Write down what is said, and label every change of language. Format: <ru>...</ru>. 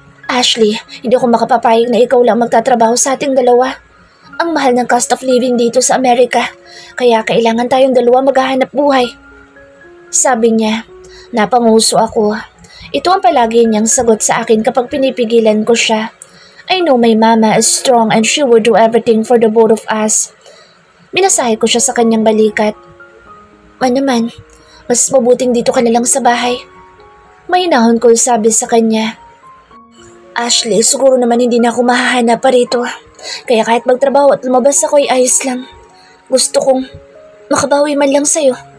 <tl>Ashley, hindi ako makapapayag na ikaw lang magtatrabaho sa ating 2. Ang mahal ng</tl> <en>cost of living</en> <tl>dito sa Amerika, kaya kailangan tayong 2 maghahanap buhay. Sabi niya, napanguso ako. Ito ang palagi niyang sagot sa akin kapag pinipigilan ko siya.</tl> <en>I know my mama is strong and she would do everything for the both of us.</en> <tl>Minasahe ko siya sa kanyang balikat. Naman, mas mabuting dito ka na lang sa bahay. Mahinahon ko sabi sa kanya. Ashley, siguro naman hindi na ako mahahanap pa rito. Kaya kahit magtrabaho at lumabas ako ay ayos lang. Gusto kong makabawi man lang sa'yo.</tl>